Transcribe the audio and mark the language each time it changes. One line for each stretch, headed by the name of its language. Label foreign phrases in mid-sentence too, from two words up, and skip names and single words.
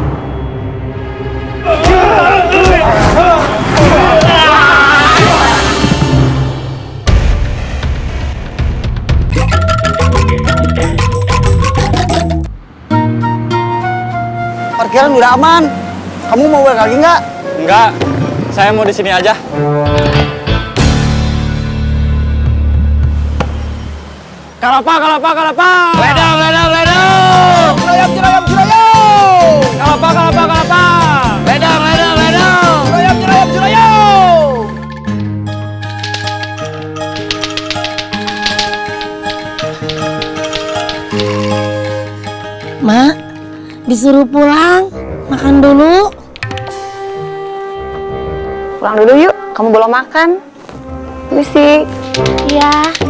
Indonesian: Parkiran udah aman. Kamu mau balik lagi nggak? Enggak, saya mau di sini aja.
Sundanese: Kalapa, kalapa, kalapa. Ledang, ledang, ledang. Cirayam, cirayam, cirayam. Kalapa, kalapa, kalapa. Ledang, ledang, ledang. Cirayam, cirayam, cirayam.
Indonesian: Mak, disuruh pulang, makan dulu. Pulang dulu yuk, kamu belum makan. Misi. Iya.